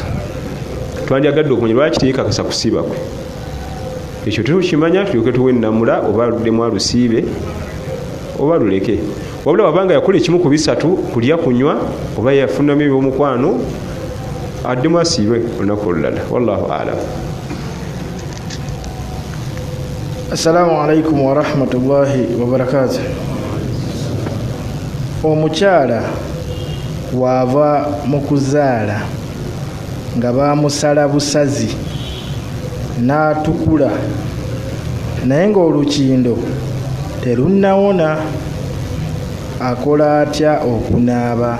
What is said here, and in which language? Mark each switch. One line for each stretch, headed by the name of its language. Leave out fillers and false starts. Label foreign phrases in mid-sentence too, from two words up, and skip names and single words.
Ganda: Twandyagadde okumanya lwaki teyeekakasa kusiiba kwe. Ekyo tukimanya tulyoke tuwe nnamula oba aluddemu alusiibe oba luleke. Wabula wabanga yakola ekimu ku 3: kulya, kunywa oba yafunamu ebyomukwano, addemu asiibe olunaku olulala.
Arabic: والله أعلم. السلام عليكم ورحمة الله وبركاته.
Ganda: Omukyala wava mu kuzaala nga bamusala busazi n'atukula, naye ng'olukindo terunnawona, akola atya okunaaba?